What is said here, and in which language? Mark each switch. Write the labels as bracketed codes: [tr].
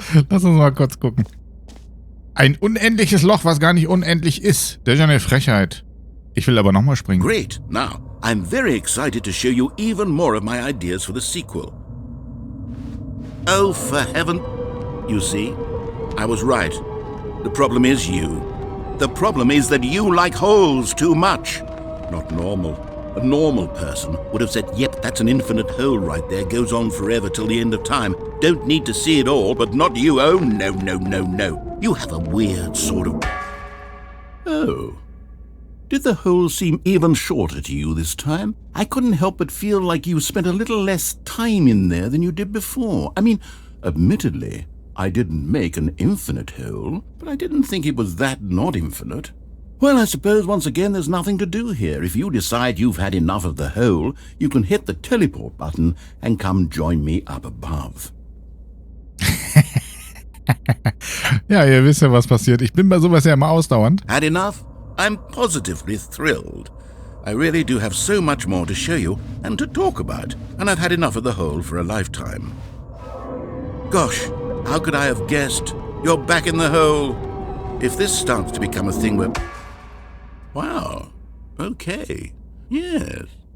[de] Lass uns mal kurz gucken. Ein unendliches Loch, was gar nicht unendlich ist. Das ist ja eine Frechheit. Ich will aber nochmal springen. [en] Great. Now, I'm very excited to show you even more of my ideas for the sequel. Oh, for heaven... You see, I was right. The problem is you. The problem is that you like holes too much. Not normal. A normal person would have said, yep, that's an infinite hole right there, goes on forever till the end of time. Don't need to see it all, but not you. Oh, no, no, no, no. You have a weird sort of... Oh. Did the hole seem even shorter to you this time? I couldn't help but feel like you spent a little less time in there than you did before. I mean, admittedly, I didn't make an infinite hole, but I didn't think it was that not infinite. Well, I suppose once again there's nothing to do here. If you decide you've had enough of the hole, you can hit the teleport button and come join me up above. [de] Ja, ihr wisst ja, was passiert. Ich bin bei sowas ja immer ausdauernd. [en] Had enough? I'm positively thrilled. I really do have so much more to show you and to talk about, and I've had enough of the hole for a lifetime. Gosh, how could I have guessed? You're back in the hole. If this starts to become a thing where... Wow. Okay. Yes.